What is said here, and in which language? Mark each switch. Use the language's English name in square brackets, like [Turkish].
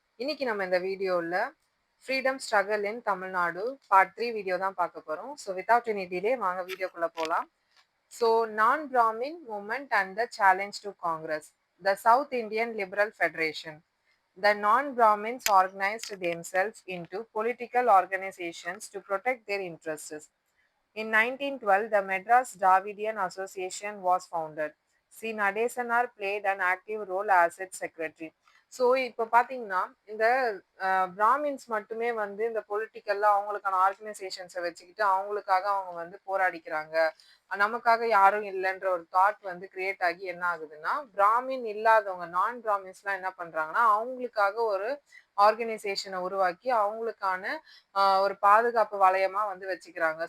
[Tamil] இன்னைக்கு நம்ம இந்த வீடியோவில் ஃப்ரீடம் ஸ்ட்ரகல் இன் தமிழ்நாடு பார்ட் 3 வீடியோ தான் பார்க்க போகிறோம். [English] so without any delay [Tamil] வாங்க வீடியோக்குள்ளே போகலாம். [English] So non Brahmin movement and the challenge to Congress. The South Indian Liberal Federation. The non-Brahmins organized themselves into political organizations to protect their interests. In 1912, the Madras Dravidian Association was founded. C. Nadesanar played an active role as its secretary. [Tamil] So இப்போ பார்த்தீங்கன்னா இந்த Brahmins மட்டுமே வந்து இந்த பொலிட்டிக்கல்ல அவங்களுக்கான ஆர்கனைசேஷன்ஸை வச்சுக்கிட்டு அவங்களுக்காக அவங்க வந்து போராடிக்கிறாங்க, நமக்காக யாரும் இல்லைன்ற ஒரு தாட் வந்து கிரியேட் ஆகி என்ன ஆகுதுன்னா, பிராமின் இல்லாதவங்க நான் பிராமின்ஸ்லாம் என்ன பண்றாங்கன்னா அவங்களுக்காக ஒரு ஆர்கனைசேஷனை உருவாக்கி அவங்களுக்கான ஒரு பாதுகாப்பு வளையமா வந்து வச்சுக்கிறாங்க.